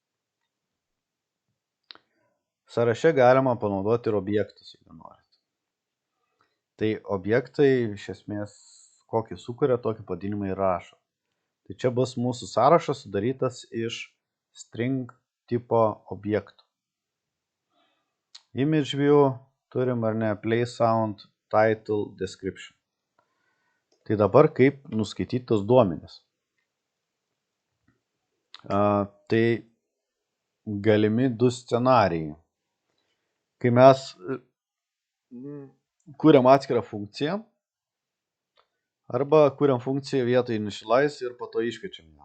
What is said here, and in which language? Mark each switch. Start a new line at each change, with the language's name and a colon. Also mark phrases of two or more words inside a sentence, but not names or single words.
Lithuanian: Sąraše galima panaudoti ir objektus, jeigu norit. Tai objektai iš esmės kokį sukuria, tokį pavadinimą ir rašo. Tai čia bus mūsų sąrašas sudarytas iš string tipo objektų.
English: Image view
Lithuanian: turim, ar ne,
English: play sound, title, description.
Lithuanian: Tai dabar kaip nuskaityti tos duomenis. Tai galimi du scenarijai. Kai mes kuriam atskirą funkciją, arba kuriam funkciją vietoj initialize ir po to iškviečiam ją.